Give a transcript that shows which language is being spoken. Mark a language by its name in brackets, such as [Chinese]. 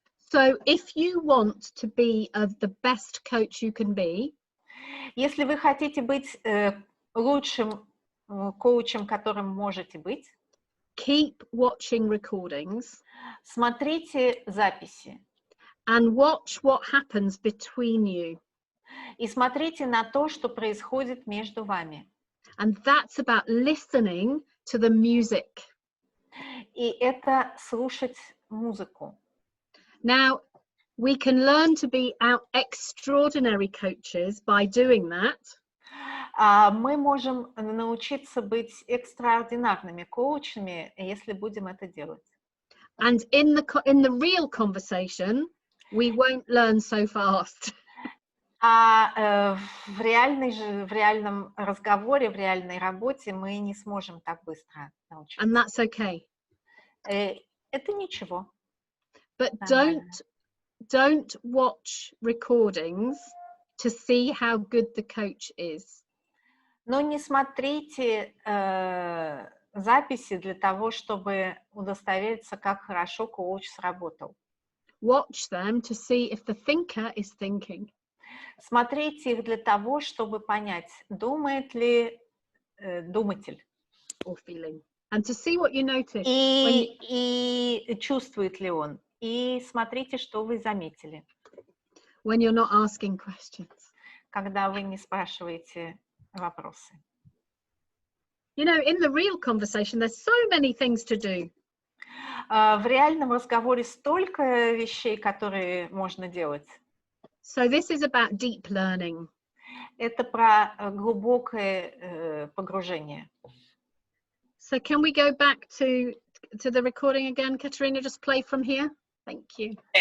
[English] So if you want to be the best coach you can be, [Russian] если вы хотите быть лучшим коучем, которым можете быть, [English] keep watching recordings. [Russian] Смотрите записи. [English] And watch what happens between you. [Russian] И смотрите на то, что происходит между вами. [English] And that's about listening to the music. [Russian] И это слушать музыку. [English] Now, we can learn to be extraordinary coaches by doing that. [Russian] Мы можем научиться быть экстраординарными коучами, если будем это делать. [English] And in the real conversation, we won't learn so fast. [Russian] В реальном разговоре, в реальной работе мы не сможем так быстро научиться. [English] And that's okay. [Russian] Это ничего. [English] But don't watch recordings to see how good the coach is. [Russian] Но не смотрите записи для того, чтобы удостовериться, как хорошо коуч сработал. [English] Watch them to see if the thinker is thinking. [Russian] Смотрите их для того, чтобы понять, думает ли думатель. [English] Or feeling. And to see what you notice. [Russian] И чувствует ли он. И смотрите, что вы заметили. [English] When you're not asking questions. [Russian] Когда вы не спрашиваете вопросы. [English] You know, in the real conversation, there's so many things to do. [Russian] В реальном разговоре столько вещей, которые можно делать. [English] So this is about deep learning. [Russian] Это про глубокое погружение. [English] So can we go back to the recording again, Katerina? Just play from here. Thank you.